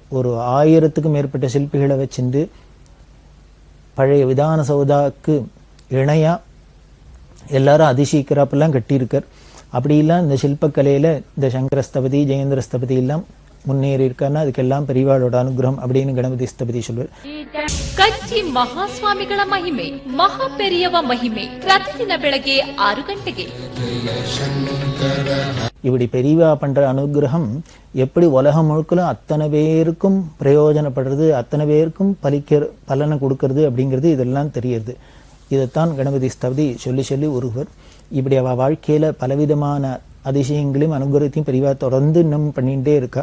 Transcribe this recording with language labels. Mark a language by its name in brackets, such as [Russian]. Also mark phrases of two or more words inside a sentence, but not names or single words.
[Tamil] ஒரு 1000க்கும் மேற்பட்ட சிற்பிகளை வச்சிருந்து பழைய விதான சௌதாக்கு இணையா எல்லாரும் அதிசயிக்கிறாப்பெல்லாம் கட்டியிருக்கார். அப்படிலாம் இந்த சில்பக்கலையில இந்த சங்கரஸ்தபதி, ஜெயேந்திரஸ்தபதி எல்லாம் முன்னேறி இருக்காருன்னா அதுக்கெல்லாம் பெரியவாளோட அனுகிரகம் அப்படின்னு கணபதி ஸ்தபதி சொல்வார். [Kannada] ಕಚ್ಚಿ ಮಹಾಸ್ವಾಮಿಗಳ ಮಹಿಮೆ, ಮಹಾ ಪೆರಿಯವ ಮಹಿಮೆ ಪ್ರತಿದಿನ ಬೆಳಗ್ಗೆ 6 ಗಂಟೆಗೆ. [Tamil] இப்படி பெரியவா பண்ற அனுகிரகம் எப்படி உலகம் முழுக்கலும் அத்தனை பேருக்கும் பிரயோஜனப்படுறது, அத்தனை பேருக்கும் பலனை கொடுக்கறது அப்படிங்கிறது இதெல்லாம் தெரியுது. இதைத்தான் கணபதி ஸ்தபதி சொல்லி சொல்லி ஒருவர் இப்படி அவ வாழ்க்கையில பலவிதமான அதிசயங்களையும் அனுகிரகத்தையும் பெரியவா தொடர்ந்து இன்னும் பண்ணிகிட்டே இருக்கா.